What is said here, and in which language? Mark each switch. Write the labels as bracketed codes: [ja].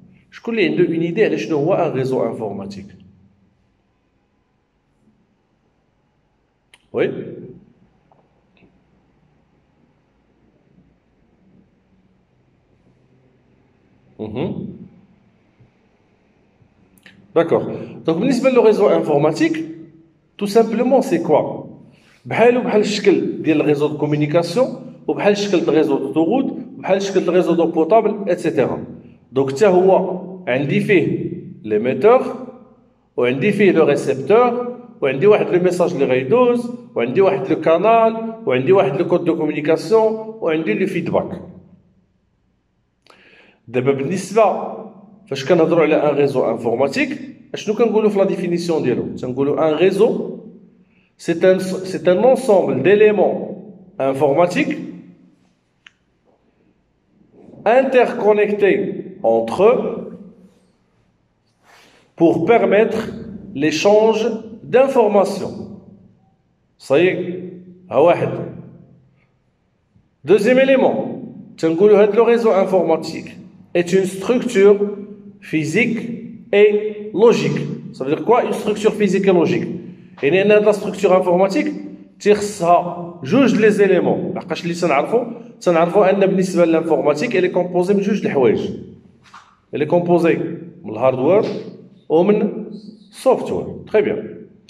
[ar] شكون اللي عنده اون ايدي على شنو هو ان ريزو انفورماتيك؟ وي [fr] D'accord. Donc, le réseau informatique, tout simplement, c'est quoi? [ar] بحال الشكل ديال الريزو دو كومونيكاسيون وبحال الشكل ديال الريزو d'autoroute وبحال الشكل ديال الريزو دو بوطابل اتسيتيرا. دونك حتى هو عندي فيه ليميتور وعندي فيه لو ريسبتور وعندي واحد لو ميساج اللي غيدوز وعندي واحد لو كانال وعندي واحد لو كود دو كومونيكاسيون وعندي لو فيدباك. دابا بالنسبه فاش كنهضروا على ان ريزو انفورماتيك اشنو كنقولوا في لا ديفينيسيون ديالو؟ تنقولوا ان ريزو [fr] c'est un ensemble d'éléments informatiques interconnectés entre eux pour permettre l'échange d'informations. Ça y est, à واحد. Deuxième élément, le réseau informatique est une structure physique et logique. Ça veut dire quoi? Une structure physique et logique. [ar] يعني ان هاد لا ستركتور انفورماتيك تيخصها جوج لي زيليمون. لحقاش اللي تنعرفوا ان بالنسبه للانفورماتيك اللي كومبوزي من جوج د الحوايج. اللي كومبوزي من الهاردوير ومن السوفتوير. تري بيان.